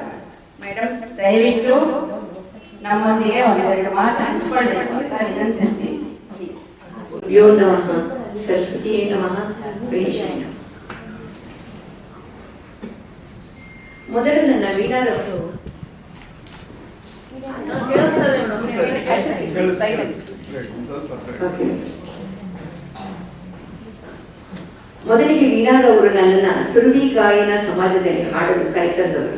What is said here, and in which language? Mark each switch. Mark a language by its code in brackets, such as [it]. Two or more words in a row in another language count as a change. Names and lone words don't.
[kn] ಮೇಡಮ್, ದಯವಿಟ್ಟು ನಮ್ಮೊಂದಿಗೆ ಒಂದೆರಡು ಮಾತು ಹಂಚಿಕೊಳ್ಳಬೇಕು ಅಂತ ವಿನಂತಿಸ್ತೀನಿ. [sa] ಯೋ ನಮಃ ಸರಸ್ವತಿ ನಮಃ ಗಣೇಶಾಯ ನಮಃ. [kn] ಮೊದಲು ನನ್ನ ವೀಣಾರವರು ಮೊದಲಿಗೆ ವೀಣಾರವರು ನನ್ನನ್ನು ಸುರುಳಿ ಗಾಯನ ಸಮಾಜದಲ್ಲಿ ಹಾಡಲು ಕರೆತಂದವರು.